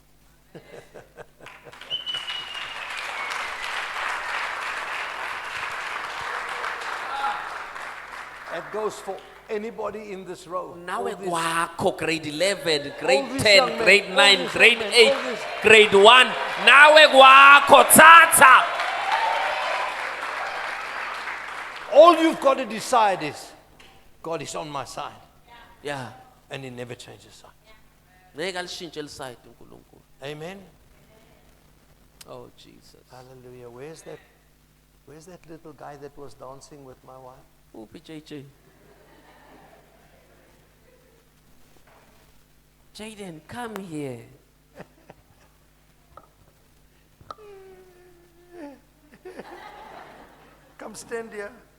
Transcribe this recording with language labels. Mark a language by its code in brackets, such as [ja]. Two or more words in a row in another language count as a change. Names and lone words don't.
[en] That goes for anybody in this row. [zu] Nawe [en] All these- [zu] kwakho grade 11, [en] All grade these 10, young men, grade all 9, these grade young men, 8, all these- [zu] grade 1. Nawe kwakho tata. [en] All you've got to decide is, God is on my side. Yeah. And he never changes side. [zu] Ngeke alishintshe eliside uNkulunkulu. [en] Amen. Oh Jesus. Hallelujah. Where's that little guy that was dancing with my wife? Uphi JJ? Jaden, come here. Come stand here.